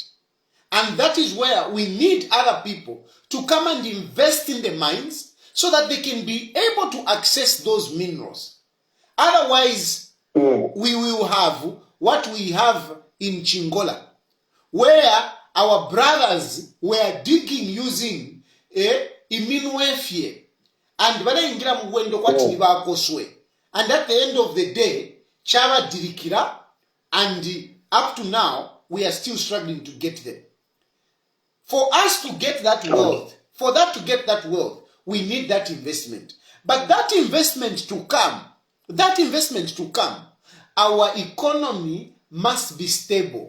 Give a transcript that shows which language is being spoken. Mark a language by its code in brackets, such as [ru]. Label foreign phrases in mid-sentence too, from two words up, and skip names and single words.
[en] And that is where we need other people to come and invest in the mines so that they can be able to access those minerals. Otherwise, we will have what we have in Chingola, where our brothers were digging using iminwefye and [bem] banaingira mu gwendo kwati nibakoswe. [en] And at the end of the day, [bem] chaba dirikira, [en] and up to now, we are still struggling to get them. For us to get that wealth, we need that investment. But that investment to come, our economy must be stable.